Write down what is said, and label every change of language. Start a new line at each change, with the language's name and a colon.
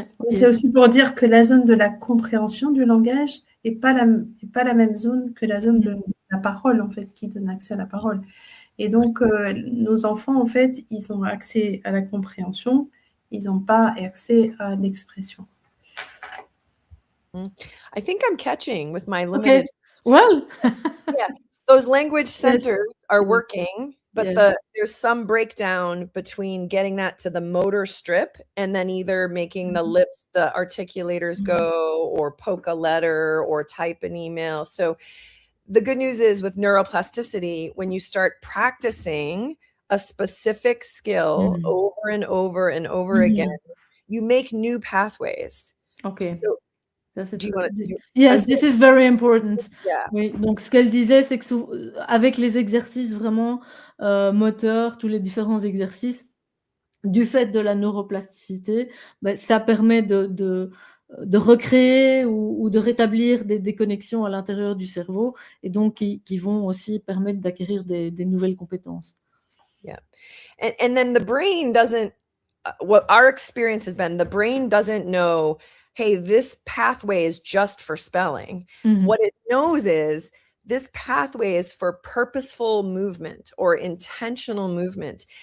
French: C'est aussi pour dire que la zone de la compréhension du langage n'est pas la même zone que la zone de la parole, en fait, qui donne accès à la parole. Et donc, nos enfants, en fait, ils ont accès à la compréhension, ils n'ont pas accès à l'expression.
English: I think I'm catching with my limited. Okay. Well, yeah, those language centers are working, but there's some breakdown between getting that to the motor strip and then either making the lips, the articulators go, or poke a letter or type an email. So the good news is with neuroplasticity, when you start practicing a specific skill over and over and over again, you make new pathways. Okay. So, yes, this is very important. Yeah.
French: Oui, donc ce qu'elle disait, c'est que avec les exercices vraiment moteurs, tous les différents exercices, du fait de la neuroplasticité, ça permet de recréer ou de rétablir des connexions à l'intérieur du cerveau et donc qui vont aussi permettre d'acquérir des nouvelles compétences. Yeah.
English: And then the brain doesn't, what our experience has been, the brain doesn't know, hey, this pathway is just for spelling. What it knows is this pathway is for purposeful movement or intentional movement.